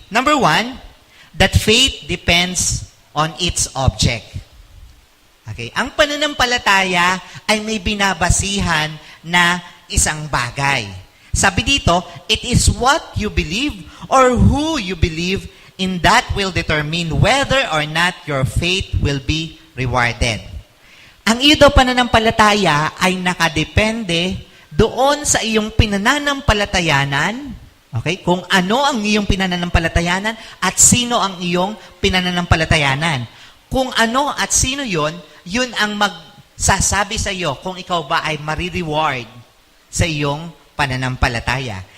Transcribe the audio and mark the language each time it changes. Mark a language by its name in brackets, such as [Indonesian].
[English] Number 1, that faith depends on its object. Okay? [Filipino] Ang pananampalataya ay may binabasihan na isang bagay. Sabi dito, [English] it is what you believe or who you believe in that will determine whether or not your faith will be rewarded. [Filipino] Ang iyo daw pananampalataya ay nakadepende doon sa iyong pinananampalatayanan, okay? Kung ano ang iyong pinananampalatayanan at sino ang iyong pinananampalatayanan. Kung ano at sino yon, yun ang magsasabi sa iyo kung ikaw ba ay marireward sa iyong pananampalataya.